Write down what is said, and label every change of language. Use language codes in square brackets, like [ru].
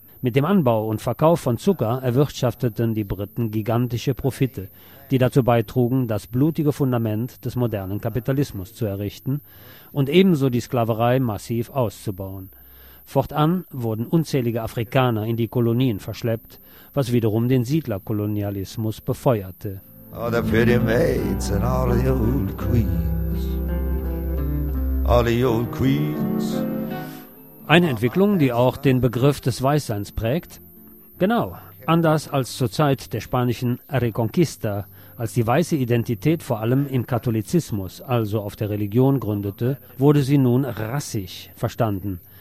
[de] Mit dem Anbau und Verkauf von Zucker erwirtschafteten die Briten gigantische Profite, die dazu beitrugen, das blutige Fundament des modernen Kapitalismus zu errichten und ebenso die Sklaverei massiv auszubauen. Fortan wurden unzählige Afrikaner in die Kolonien verschleppt, was wiederum den Siedlerkolonialismus befeuerte. [en] All the pretty maids and all the old queens. All the old queens. [de] Eine Entwicklung, die auch den Begriff des Weißseins prägt. Genau, anders als zur Zeit der spanischen Reconquista, als die weiße Identität vor allem im Katholizismus, also auf der Religion, gründete, wurde sie nun rassig verstanden.